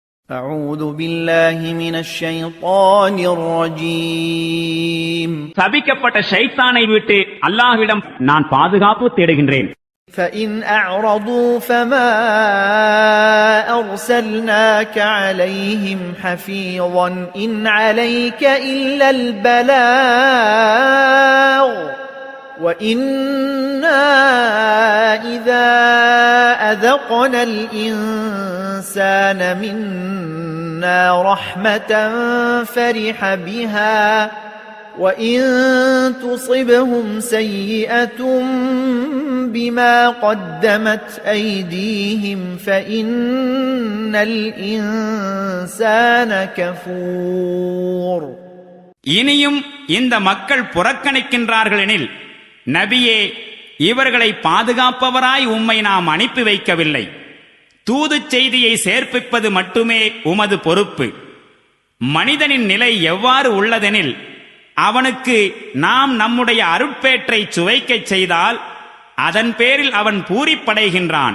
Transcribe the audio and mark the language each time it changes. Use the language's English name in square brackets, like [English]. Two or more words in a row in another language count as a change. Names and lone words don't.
[Arabic] أعوذ بالله من الشيطان الرجيم [Tamil] சபிக்கப்பட்ட ஷைத்தானை விட்டு அல்லாஹ்விடம் நான் பாதுகாப்பு தேடுகின்றேன். [Arabic] فإن أعرضوا فما أرسلناك عليهم حفيظا إن عليك إلا البلاغ وإنا إذا أذقنا الإنسان منا رحمة فرح بها وإن تصبهم سيئة بما قدمت أيديهم فإن الإنسان كفور. [Tamil] இனியும் இந்த மக்கள் புறக்கணிக்கின்றார்கள் எனில் நபியே, இவர்களை பாதுகாப்பவராய் உம்மை நாம் அனுப்பி வைக்கவில்லை. தூது செய்தியை சேர்ப்பிப்பது மட்டுமே உமது பொறுப்பு. மனிதனின் நிலை எவ்வாறு உள்ளதெனில், அவனுக்கு நாம் நம்முடைய அருட்பேற்றை சுவைக்கச் செய்தால் அதன் பேரில் அவன் பூரிப்படைகின்றான்.